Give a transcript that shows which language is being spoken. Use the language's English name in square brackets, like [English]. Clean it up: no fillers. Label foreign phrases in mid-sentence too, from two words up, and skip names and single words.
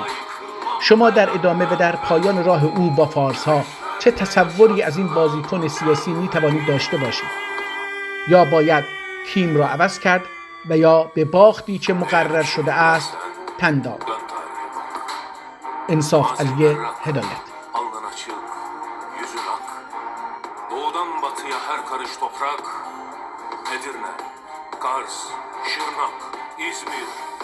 [Persian] شما در ادامه و در پایان راه او با فارس‌ها چه تصوری از این بازیکن سیاسی می توانید داشته باشید؟ یا باید تیم را عوض کرد و یا به باختی که mukərrər شده است تن داد. انصاف علی هدایت. [Turkish] Alnın açık, yüzün ak. Doğudan batıya her karış toprak. Edirne, Kars, Şırnak, İzmir,